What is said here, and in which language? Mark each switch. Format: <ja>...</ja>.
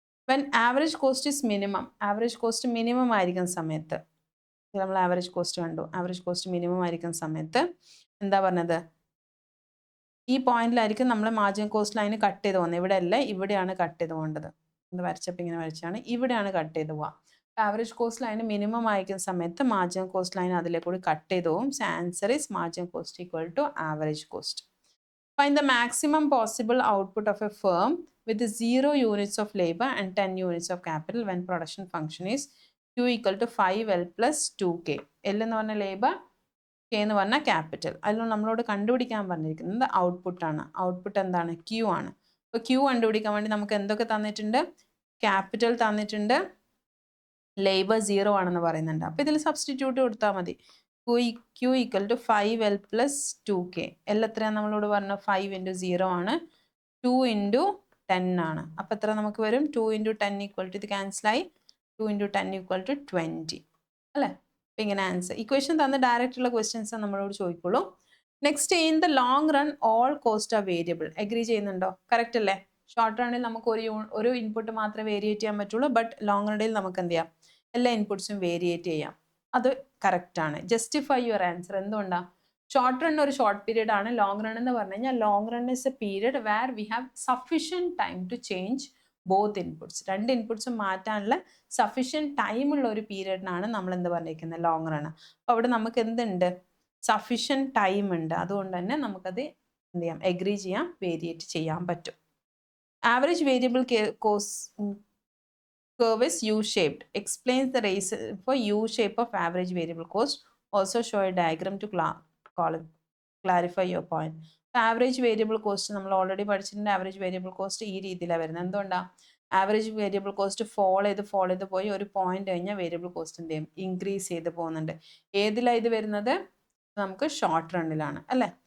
<en>when average cost is minimum,</en> <ml>average cost minimum ആയിരിക്കുന്ന സമയത്ത്, നമ്മൾ ആവറേജ് കോസ്റ്റ് കണ്ടു, ആവറേജ് കോസ്റ്റ് മിനിമം ആയിരിക്കുന്ന സമയത്ത് എന്താ പറഞ്ഞത്, ഈ പോയിന്റിലായിരിക്കും നമ്മൾ മാർജിൻ കോസ്റ്റ് ലൈന് കട്ട് ചെയ്ത് പോകുന്നത്. ഇവിടെ അല്ല, ഇവിടെയാണ് കട്ട് ചെയ്ത് പോകേണ്ടത്. ഇത് വരച്ചപ്പോൾ ഇങ്ങനെ വരച്ചാണ്, ഇവിടെയാണ് കട്ട് ചെയ്ത് പോവുക. ആവറേജ് കോസ്റ്റ് ലൈന് മിനിമം ആയിരിക്കുന്ന സമയത്ത് മാർജിൻ കോസ്റ്റ് ലൈൻ അതിലെ കൂടി കട്ട് ചെയ്ത് പോകും.</ml> <en>So answer is margin cost equal to average cost. Find the maximum possible output of a firm with 0 units of labor and 10 units of capital when production function is Q equal to 5L plus 2K.</en> <ml>L എന്ന് പറഞ്ഞ labour, K എന്ന് പറഞ്ഞ capital. അതിൽ നമ്മളോട് കണ്ടുപിടിക്കാൻ പറഞ്ഞിരിക്കുന്നത് output ആണ്. Output എന്താണ്? Q ആണ്. അപ്പോൾ Q കണ്ടുപിടിക്കാൻ വേണ്ടി നമുക്ക് എന്തൊക്കെ തന്നിട്ടുണ്ട്? ക്യാപിറ്റൽ തന്നിട്ടുണ്ട്, ലേബർ 0 ആണെന്ന് പറയുന്നുണ്ട്. അപ്പോൾ ഇതിൽ സബ്സ്റ്റിറ്റ്യൂട്ട് കൊടുത്താൽ മതി.</ml> <en>Q equal to 5L plus 2K.</en> <ml>L എത്രയാണ് നമ്മളോട് പറഞ്ഞു? 5 into 0 ആണ്, 2 into 10 ആണ്. അപ്പോൾ എത്ര നമുക്ക് വരും? 2 into 10 equal to, ഇത് ക്യാൻസലായി, 2 into 10 equal to 20 അല്ലേ? അപ്പോൾ ഇങ്ങനെ ആൻസർ. ഇക്വേഷൻ തന്ന ഡയറക്റ്റ് ഉള്ള ക്വസ്റ്റ്യൻസ് നമ്മളോട് ചോദിക്കുള്ളൂ. Next,</ml> <en>In the long run all cost are variable.</en> <ml>Agri ചെയ്യുന്നുണ്ടോ? കറക്റ്റ് അല്ലേ? ഷോർട്ട് റണ്ണിൽ നമുക്ക് ഒരു ഇൻപുട്ട് മാത്രമേ വേരിയേറ്റ് ചെയ്യാൻ പറ്റുള്ളൂ, ബട്ട് ലോങ് റണ്ണിൽ നമുക്ക് എന്ത് ചെയ്യാം? എല്ലാ ഇൻപുട്സും വേരിയേറ്റ് ചെയ്യാം. അത് കറക്റ്റ് ആണ്.</ml> <en>Justify your answer.</en> <ml>എന്തുകൊണ്ടാണ്? ഷോർട്ട് റൺ ഒരു ഷോർട്ട് പീരീഡ് ആണ്.</ml> <en>long run</en> <ml>എന്ന് പറഞ്ഞു കഴിഞ്ഞാൽ</ml> <en>Long run is a period where we have sufficient time to change both inputs.</en> <ml>രണ്ട് ഇൻപുട്സും മാറ്റാനുള്ള സഫിഷ്യൻറ്റ് ടൈമുള്ള ഒരു പീരീഡിനാണ് നമ്മൾ എന്ത് പറഞ്ഞിരിക്കുന്നത്? Long run. അപ്പോൾ അവിടെ നമുക്ക് എന്തുണ്ട്? സഫിഷ്യൻറ്റ് ടൈം ഉണ്ട്. അതുകൊണ്ട് തന്നെ നമുക്കത് എന്ത് ചെയ്യാം? എഗ്രി ചെയ്യാം, വേരിയേറ്റ് ചെയ്യാൻ പറ്റും.</ml> <en>Average variable cost curve is U-shaped. Explains the reason for U-shape of average variable cost. Also show a diagram to clarify your point.</en> <ml>Average variable cost നമ്മൾ ഓൾറെഡി പഠിച്ചിട്ടുണ്ട്. ആവറേജ് വേരിയബിൾ കോസ്റ്റ് ഈ രീതിയിലാണ് വരുന്നത്. എന്തുകൊണ്ടാണ്? Average variable cost follow ചെയ്ത് പോയി ഒരു point കഴിഞ്ഞാൽ വേരിയബിൾ കോസ്റ്റ് എന്ത് ചെയ്യും? ഇൻക്രീസ് ചെയ്ത് പോകുന്നുണ്ട്. ഏതിലാണ് ഇത് വരുന്നത്? നമുക്ക് ഷോർട്ട് റണ്ണിലാണ് അല്ലേ?</ml>